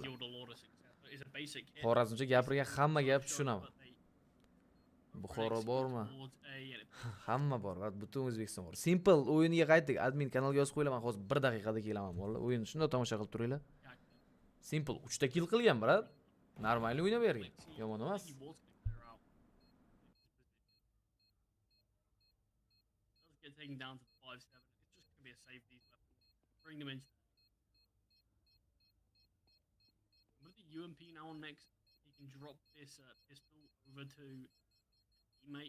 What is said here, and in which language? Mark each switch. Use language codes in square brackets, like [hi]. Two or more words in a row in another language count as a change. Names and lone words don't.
[uz] Xorazmcha gapirgan hamma gap tushunaman. Buxoro bormi? Hamma bor, va butun O'zbekiston bor. Simple o'yiniga qaytdik. Admin kanalga yozib qo'yilaman, hozir 1 daqiqada kelaman, bo'ldi. O'yinni shunday tomosha qilib turinglar. Simple 3 ta kill qilgan, brat. Normal o'ynab bergan. Yomon emas. [en] Taking down to 5-7. It's just going to be a save these weapons. Bring them in. With the UMP now on next, he can drop this pistol over to teammate.